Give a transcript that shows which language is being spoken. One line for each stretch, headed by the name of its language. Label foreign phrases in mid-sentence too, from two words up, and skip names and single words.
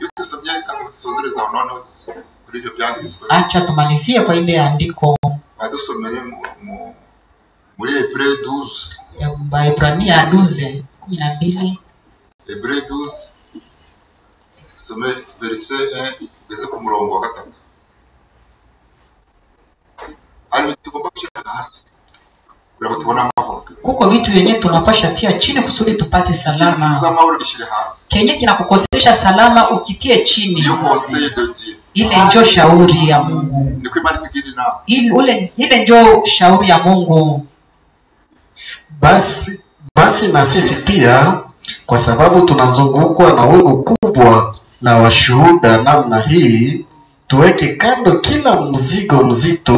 Swahili: Acha tumalizie kwa ile andiko.
Rundi: Muri Hebreu 12.
Swahili: Ya Waebrania 12:12.
Rundi: Hebreu 12. Some verset 1 ugeze ku murongo wa 3. Ari tugomba kushika hasi. Kugira tubona amahoro.
Swahili: Kuko vitu vyenye tunapasha tia chini kusudi tupate salama. Kenye kinakukosesha salama ukitie chini. Ile ndio shauri ya Mungu. Ile ndio shauri ya Mungu. Basi na sisi pia, kwa sababu tunazungukwa na wingu kubwa na washuhuda namna hii, tuweke kando kila mzigo mzito.